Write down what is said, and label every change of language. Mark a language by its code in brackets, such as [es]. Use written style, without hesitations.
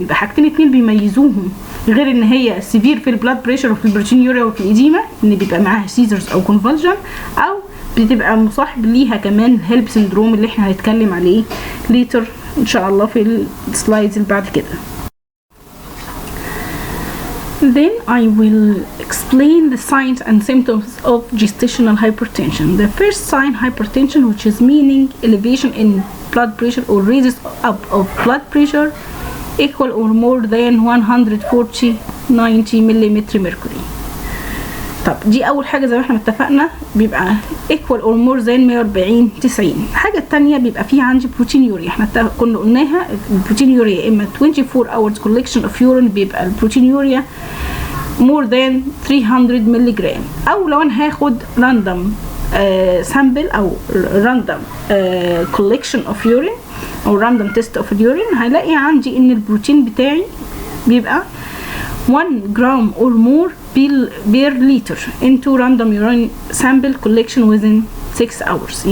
[ar] يبقى حاجتين اتنين بيميزوهم، غير ان هي سيفير في البلاد بريشر وفي البروتينيوريا وفي الإديمة، ان بيبقى معاها سيزرز او كونفالجن، او بتبقى مصاحب ليها كمان الهيلب سندروم اللي احنا هنتكلم عليه ليتر ان شاء الله في السلايدز اللي بعد كده. [en] Then I will explain the signs and symptoms of gestational hypertension. The first sign hypertension, which is meaning elevation in blood pressure or raises up of blood pressure equal or more than 140/90 millimeter mercury. [ar] طب دي اول حاجه زي ما احنا اتفقنا بيبقى [en] equal or more than 140/90. [ar] الحاجه الثانيه بيبقى فيه عندي بروتينيوريا، احنا كنا قلناها البروتينيوريا اما [en] 24 hours collection of urine [ar] بيبقى البروتينيوريا more than 300 مللي جرام، او لو انا هاخد random sample او [en] random collection of urine [ar] او [en] random test of urine، [ar] هلاقي عندي ان البروتين بتاعي بيبقى 1 جرام [en] or more per liter into random urine sample collection within 6 hours.